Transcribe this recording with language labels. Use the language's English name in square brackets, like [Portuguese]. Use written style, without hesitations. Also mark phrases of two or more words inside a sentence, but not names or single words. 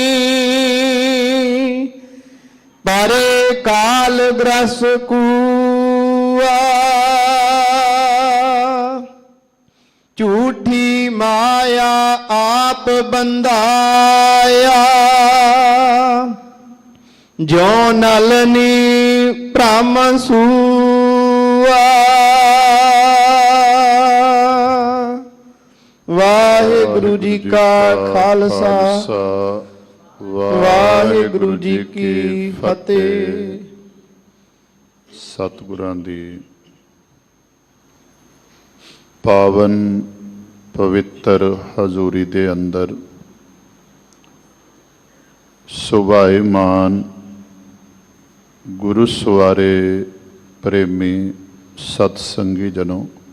[Hindi] परे काल ग्रस कूआ, झूठी माया आप बंधाया, जो नलनी भ्रम सूआ। वाहिगुरु जी का खालसा, वाहिगुरु जी की फतेह। [Punjabi] ਸਤਿਗੁਰਾਂ ਦੀ ਪਾਵਨ ਪਵਿੱਤਰ ਹਜ਼ੂਰੀ ਦੇ ਅੰਦਰ ਸੁਭਾਏਮਾਨ ਗੁਰੂ ਸਵਾਰੇ ਪ੍ਰੇਮੀ ਸਤ ਸੰਗੀ ਜਨੋ,